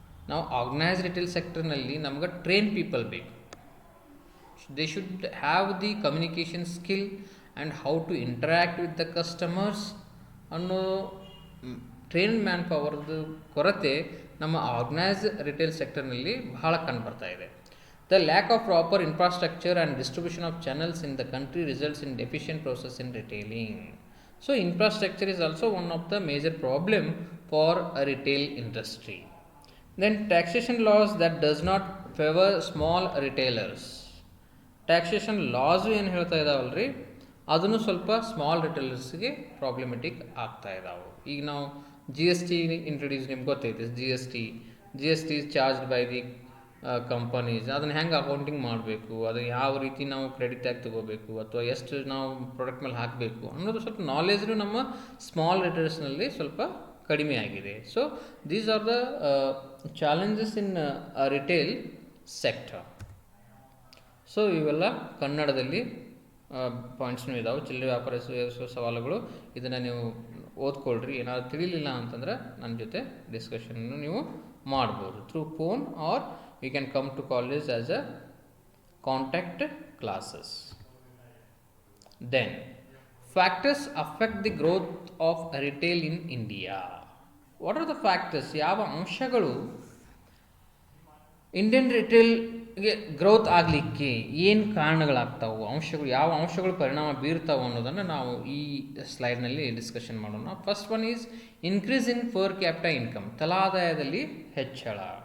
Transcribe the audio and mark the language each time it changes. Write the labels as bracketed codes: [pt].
[kn] ನಾವು organised retail ಸೆಕ್ಟರ್ನಲ್ಲಿ ನಮ್ಗೆ train people ಬೇಕು. [en] they should have the communication skill and how to interact with the customers [kn] ಅನ್ನೋ train man ಪವರ್ದು ಕೊರತೆ ನಮ್ಮ organised retail ಸೆಕ್ಟರ್ನಲ್ಲಿ ಬಹಳ ಕಂಡುಬರ್ತಾ ಇದೆ. [en] The lack of proper infrastructure and distribution of channels in the country results in deficient process in retailing. So infrastructure is also one of the major problem for a retail industry. Then taxation laws that does not favor small retailers. [kn] Taxation laws ಏನು ಹೇಳ್ತಾ ಇದಾವಲ್ರಿ, ಅದನ್ನು ಸ್ವಲ್ಪ small ರಿಟೇಲರ್ಸ್ಗೆ problematic ಆಗ್ತಾ ಇದಾವೆ. ಈಗ ನಾವು GST introduce, ನಿಮ್ಗೆ ಗೊತ್ತೈತೆ [en] GST is charged by the [kn] companies. ಅದನ್ನು ಹೆಂಗೆ ಅಕೌಂಟಿಂಗ್ ಮಾಡಬೇಕು, ಅದು ಯಾವ ರೀತಿ ನಾವು ಕ್ರೆಡಿಟ್ ಆಗಿ ತೊಗೋಬೇಕು ಅಥವಾ ಎಷ್ಟು ನಾವು ಪ್ರಾಡಕ್ಟ್ ಮೇಲೆ ಹಾಕಬೇಕು ಅನ್ನೋದು ಸ್ವಲ್ಪ ನಾಲೆಜ್ನು ನಮ್ಮ ಸ್ಮಾಲ್ ರಿಟೇಲರ್ಸ್ನಲ್ಲಿ ಸ್ವಲ್ಪ ಕಡಿಮೆ ಆಗಿದೆ. [en] So these are the challenges in retail sector. [kn] So ಇವೆಲ್ಲ ಕನ್ನಡದಲ್ಲಿ ಪಾಯಿಂಟ್ಸ್ನೂ ಇದಾವೆ, ಚಿಲ್ಲರೆ ವ್ಯಾಪಾರ ಸವಾಲುಗಳು. ಇದನ್ನು ನೀವು ಓದ್ಕೊಳ್ರಿ. ಏನಾದರೂ ತಿಳಿಲಿಲ್ಲ ಅಂತಂದ್ರೆ ನನ್ನ ಜೊತೆ ಡಿಸ್ಕಷನ್ನು ನೀವು ಮಾಡ್ಬೋದು through phone, R [en] you can come to college as a contact classes. Then factors affect the growth of retail in India. What are the factors? [kn] ಯಾವ ಅಂಶಗಳು ಇಂಡಿಯನ್ ರಿಟೇಲ್ಗೆ ಗ್ರೋತ್ ಆಗಲಿಕ್ಕೆ ಏನು ಕಾರಣಗಳಾಗ್ತಾವೆ, ಯಾವ ಅಂಶಗಳು ಪರಿಣಾಮ ಬೀರ್ತಾವೆ ಅನ್ನೋದನ್ನು ನಾವು ಈ ಸ್ಲೈಡ್ನಲ್ಲಿ ಡಿಸ್ಕಷನ್ ಮಾಡೋಣ. [en] first one is increase in per capital income, [kn] ತಲಾ ಆದಾಯದಲ್ಲಿ ಹೆಚ್ಚಳ.